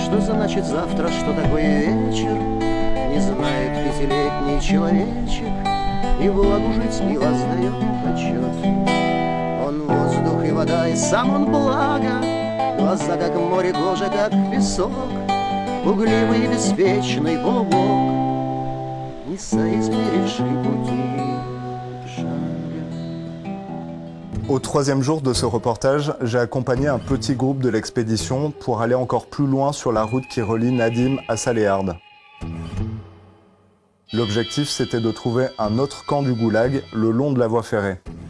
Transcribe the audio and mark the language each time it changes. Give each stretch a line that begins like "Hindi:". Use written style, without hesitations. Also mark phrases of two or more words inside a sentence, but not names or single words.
Russian: Что значит завтра, что такое вечер? Не знает пятилетний человечек, и влагу жить не воздает отчет. Он воздух и вода, и сам он благо, глаза как море, кожа как песок, пугливый и беспечный полубог, не соизмеривший пути шага.
French: Au troisième jour de ce reportage, j'ai accompagné un petit groupe de l'expédition pour aller encore plus loin sur la route qui relie Nadim à Saléhard. L'objectif, c'était de trouver un autre camp du goulag le long de la voie ferrée.